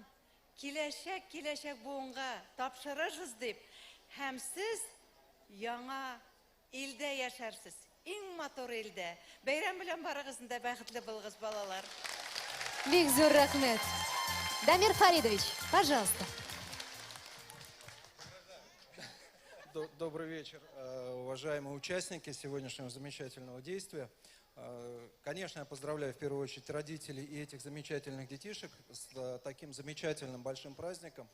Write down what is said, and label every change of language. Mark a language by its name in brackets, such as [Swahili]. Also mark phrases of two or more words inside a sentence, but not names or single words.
[Tatar] Киләчәк буынга тапшырырсыз дип, һәм сез яңа илдә яшәрсез. Иң матур илдә. Бәйрәм белән барыгызны бәхетле булыгыз, балалар. Бик зур рәхмәт. Дамир Фаридович, [Russian] пожалуйста. Добрый вечер, уважаемые участники сегодняшнего замечательного действия. Конечно, я поздравляю в первую очередь родителей и этих замечательных детишек с таким замечательным большим праздником.